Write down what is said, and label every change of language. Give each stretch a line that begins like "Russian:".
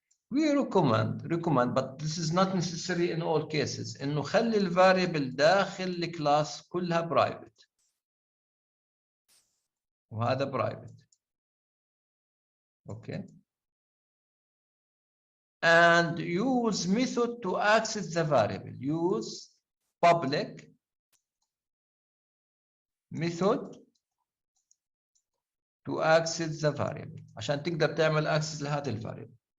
English: We recommend, but this is not necessary in all cases.
Arabic: إنه خلي الفاريبل داخل الكلاس كلها private.
English: وهذا private. Okay. And use method to access the variable. Use public method to access the variable
Arabic: عشان تقدر تعمل access لهذه الفاريبل.